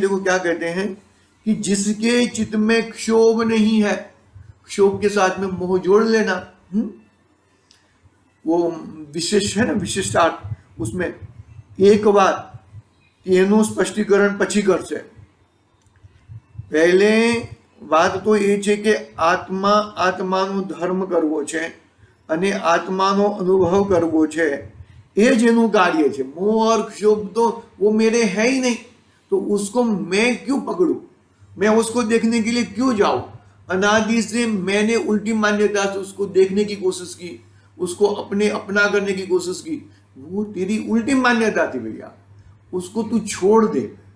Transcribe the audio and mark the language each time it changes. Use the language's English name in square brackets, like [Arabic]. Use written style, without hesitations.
[Hindi] देखो क्या कहते हैं कि जिसके चित्त में क्षोभ नहीं है, क्षोभ के साथ में मोह जोड़ लेना, वो विशेष है ना, विशिष्टार्थ, उसमें एक बात [Gujarati] એનું સ્પષ્ટીકરણ પછી કરશે। પહેલે વાત તો એ છે કે આત્માનો ધર્મ કરવો છે અને આત્માનો અનુભવ કરવો છે, એ જ એનું કાર્ય છે। [Hindi] મોહ और क्षोभ तो वो मेरे है ही नहीं, तो उसको मैं क्यों पकड़ूं, मैं उसको देखने के लिए क्यों जाऊं? अनादि से मैंने उल्टी मान्यता से उसको देखने की कोशिश की, उसको अपना करने की कोशिश की, वो तेरी उल्टी मान्यता थी भैया, उसको तू छोड़ दे।